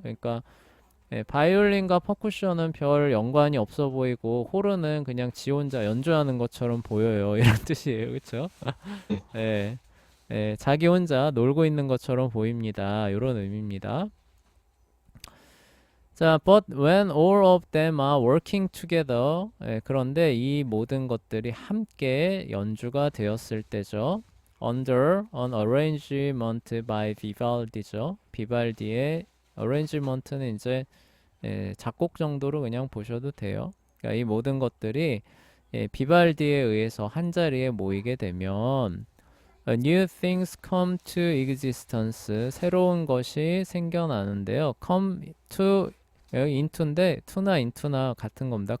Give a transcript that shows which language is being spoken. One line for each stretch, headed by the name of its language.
Korean: 그러니까 바이올린과 퍼쿠션은 별 연관이 없어 보이고 호른은 그냥 지 혼자 연주하는 것처럼 보여요. 이런 뜻이에요. 그쵸? 예. 자기 혼자 놀고 있는 것처럼 보입니다. 이런 의미입니다. 자,
English: but when all of them are working together,
Korean: 그런데 이 모든 것들이 함께 연주가 되었을 때죠.
English: Under an arrangement by Vivaldi죠.
Korean: 비발디의 arrangement는 이제 작곡 정도로 그냥 보셔도 돼요. 그러니까 이 모든 것들이 비발디에 의해서 한 자리에 모이게 되면
English: new things come to existence.
Korean: 새로운 것이 생겨나는데요. come to 여기 into인데 to나 into나 같은 겁니다.